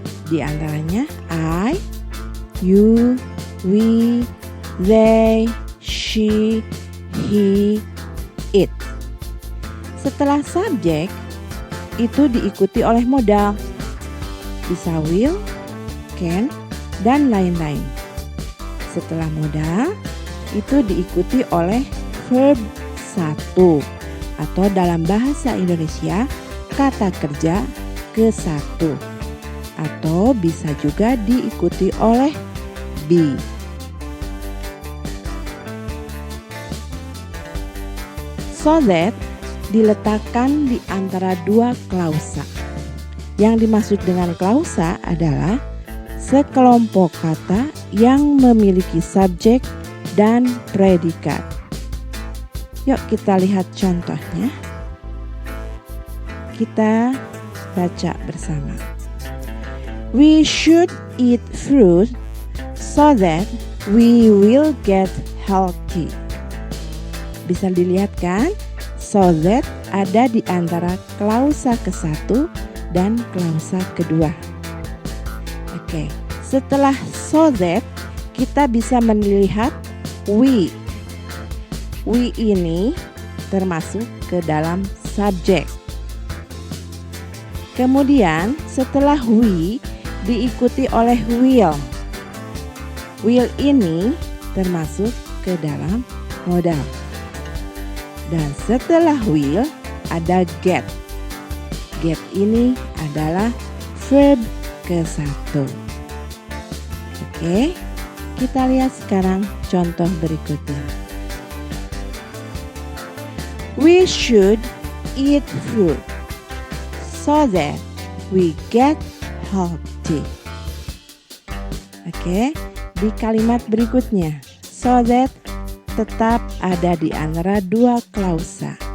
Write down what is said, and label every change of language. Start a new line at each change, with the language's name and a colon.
Indonesian: Di antaranya I, you, we, they, she, he, it. Setelah subjek, itu diikuti oleh modal. Bisa will, can, dan lain-lain. Setelah modal, itu diikuti oleh verb satu, atau dalam bahasa Indonesia kata kerja ke satu, atau bisa juga diikuti oleh be. So that diletakkan di antara dua klausa. Yang dimaksud dengan klausa adalah sekelompok kata yang memiliki subjek dan predikat. Yuk kita lihat contohnya. Kita baca bersama.
English: We should eat fruit so that we will get healthy.
Indonesian: Bisa dilihat kan? So that ada di antara klausa ke-1 dan klausa kedua. Oke, setelah so that kita bisa melihat we. We ini termasuk ke dalam subjek. Kemudian setelah we diikuti oleh will. Will ini termasuk ke dalam modal. Dan setelah will ada get. Get ini adalah verb ke-1. Oke, kita lihat sekarang contoh berikutnya.
English: We should eat fruit so that we get healthy.
Indonesian: Oke, di kalimat berikutnya, so that tetap ada di antara dua klausa.